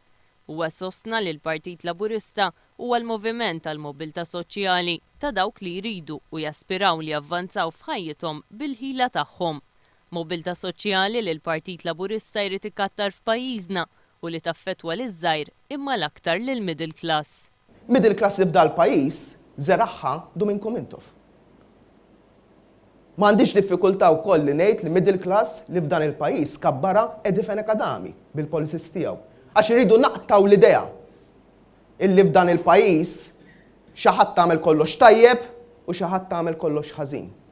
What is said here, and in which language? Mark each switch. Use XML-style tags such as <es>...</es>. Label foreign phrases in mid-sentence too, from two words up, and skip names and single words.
<mt>Huwa sostna li l-Partit Laburista huwa l-moviment tal-mobilità soċjali ta' dawk li jridu u jaspiraw li javvanzaw f'ħajjithom bil-ħila tagħhom. Mobilità soċjali li l-Partit Laburista jrid ikattar f'pajjiżna u li taffettwa liż-żgħir imma l-aktar lil</mt> <en>middle class. Middle class</en> <mt>li f'dal pajjiż żeraħħa du minnkom intom. M'għandix diffikultà wkoll li ngħid li</mt> <en>middle class</en> <mt>li f'dan il-pajjiż kabbara Edifen Academy bil-policies tiegħu. Għax iridu naqtaw l-idea illi f'dan il-pajjiż xi ħadd tagħmel kollox tajjeb u xi ħadd tagħmel kollox ħażin.</mt>